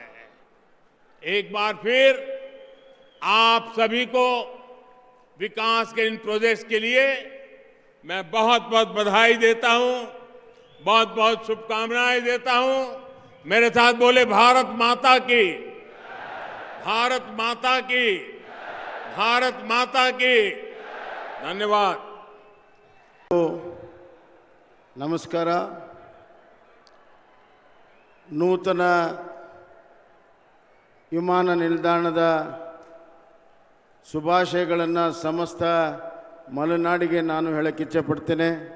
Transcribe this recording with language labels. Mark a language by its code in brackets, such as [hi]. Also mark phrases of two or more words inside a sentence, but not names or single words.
[hi] एक बार फिर आप सभी को विकास के इन प्रोजेक्ट्स के लिए मैं बहुत बहुत बधाई देता हूं, बहुत बहुत शुभकामनाएं देता हूं। मेरे साथ बोले भारत माता की, भारत माता की, भारत माता की। धन्यवाद। [kn] ನಮಸ್ಕಾರ. ನೂತನ ವಿಮಾನ ನಿಲ್ದಾಣದ ಶುಭಾಶಯಗಳನ್ನು ಸಮಸ್ತ ಮಲೆನಾಡಿಗೆ ನಾನು ಹೇಳಕ್ಕೆ ಇಚ್ಛೆಪಡ್ತೇನೆ.